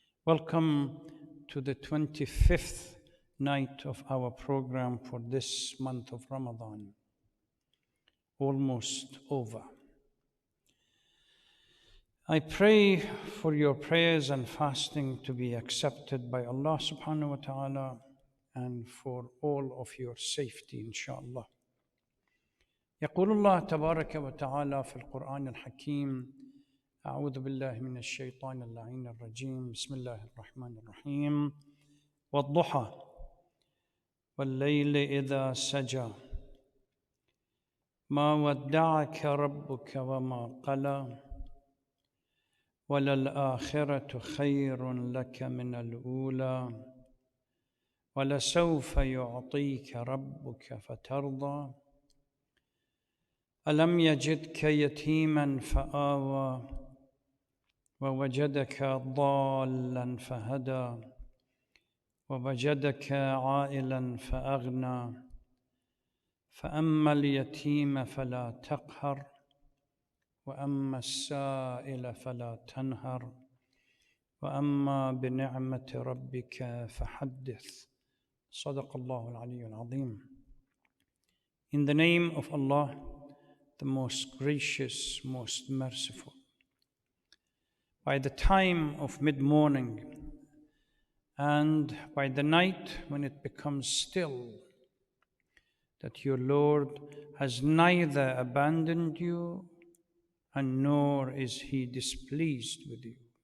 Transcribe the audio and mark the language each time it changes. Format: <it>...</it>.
<en>Welcome to the 25th night of our program for this month of Ramadan, almost over. I pray for your prayers and fasting to be accepted by Allah subhanahu wa ta'ala and for all of your safety, inshallah.</en> <ar>يقول الله تبارك وتعالى في القرآن الحكيم: أعوذ بالله من الشيطان اللعين الرجيم، بسم الله الرحمن الرحيم، والضحى والليل إذا سجى ما ودعك ربك وما قلى وللآخرة خير لك من الأولى ولسوف يعطيك ربك فترضى ألم يجدك يتيما فآوى ووجدك ضالا فهدى ووجدك عائلا فأغنى فأما اليتيم فلا تقهر وأما السائل فلا تنهر وأما بنعمة ربك فحدث. صدق الله العلي العظيم.</ar> <en>In the name of Allah, the most gracious, most merciful. By the time of mid-morning and by the night when it becomes still, that your Lord has neither abandoned you and nor is he displeased with you.</en>